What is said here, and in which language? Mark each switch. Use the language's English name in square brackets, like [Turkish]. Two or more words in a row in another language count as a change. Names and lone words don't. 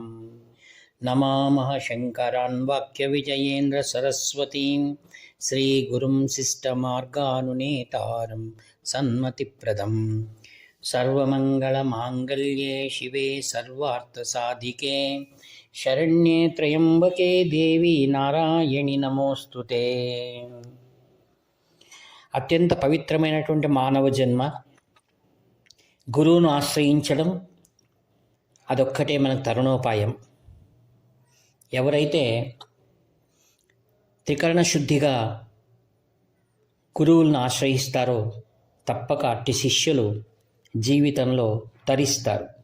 [Sanskrit] नमामः शङ्करान् वाक्यविजयेन्द्रसरस्वतीं श्रीगुरुं शिष्टमार्गानुनेतारं सन्मतिप्रदम्। सर्वमङ्गलमाङ्गल्ये शिवे सर्वार्थसाधिके शरण्ये त्र्यंबके देवी నారాయణి నమోస్తుతే। [Telugu] అత్యంత పవిత్రమైనటువంటి మానవ జన్మ గురువును ఆశ్రయించడం అదొక్కటే మనకు తరుణోపాయం. ఎవరైతే త్రికరణ శుద్ధిగా గురువులను ఆశ్రయిస్తారో తప్పక అట్టి శిష్యులు జీవితంలో తరిస్తారు.